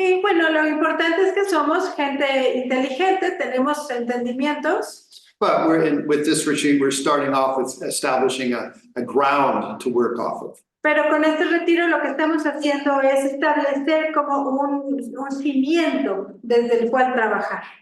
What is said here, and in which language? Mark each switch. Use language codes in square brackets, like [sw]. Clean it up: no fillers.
[es] Y bueno, lo importante es que somos gente inteligente, tenemos entendimientos. [en] but with this retreat, we're starting off with establishing a ground to work off of. [es] Pero con este retiro lo que estamos haciendo es establecer como un cimiento desde el cual trabajar.